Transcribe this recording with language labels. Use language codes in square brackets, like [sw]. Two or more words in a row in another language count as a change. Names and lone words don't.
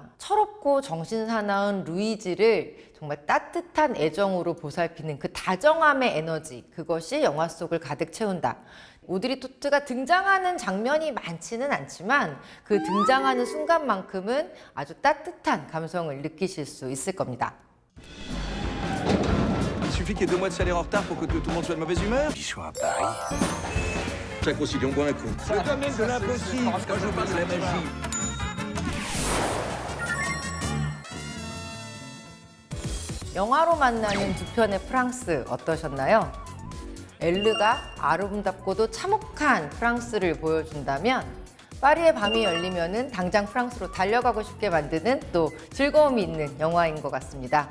[ko] 철없고 정신사나운 루이지를 정말 따뜻한 애정으로 보살피는 그 다정함의 에너지, 그것이 영화 속을 가득 채운다. 오드리 토트가 등장하는 장면이 많지는 않지만 그 등장하는 순간만큼은 아주 따뜻한 감성을 느끼실 수 있을 겁니다. [fr] Il suffit qu'il y ait 2 mois de salaire en retard pour que tout le monde soit de mauvaise humeur. Samedi soir à Paris. Ça concilié, on boit un coup. Le domaine de l'impossible, quand je parle de la magie. [ko] 영화로 만나는 두 편의 프랑스 어떠셨나요? 엘르가 아름답고도 참혹한 프랑스를 보여준다면 파리의 밤이 열리면은 당장 프랑스로 달려가고 싶게 만드는 또 즐거움이 있는 영화인 것 같습니다.